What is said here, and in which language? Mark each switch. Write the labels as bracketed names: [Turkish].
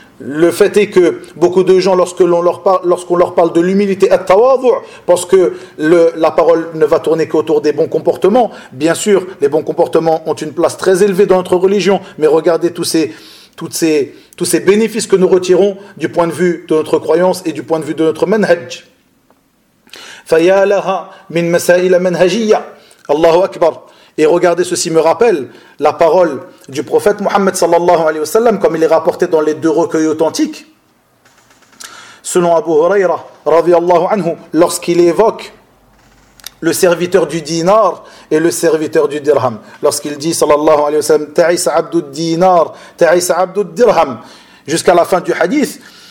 [French] Le fait est que beaucoup de gens, lorsqu'on leur parle de l'humilité, pensent que la parole ne va tourner qu'autour des bons comportements. Bien sûr, les bons comportements ont une place très élevée dans notre religion, mais regardez tous ces bénéfices que nous retirons du point de vue de notre croyance et du point de vue de notre manhaj. [Arabic] فَيَا لَهَا مِنْ مَسَائِلَ مَنْهَجِيَّ Allahu Akbar. [French] Et regardez, ceci me rappelle la parole du prophète Mohammed sallallahu alayhi wa sallam, comme il est rapporté dans les deux recueils authentiques. Selon Abu Huraira, radiallahu anhu, lorsqu'il évoque le serviteur du dinar et le serviteur du dirham, lorsqu'il dit sallallahu alayhi wa sallam, [Arabic] ta'isa abdu dinar, ta'isa abdu dirham, [French] jusqu'à la fin du hadith,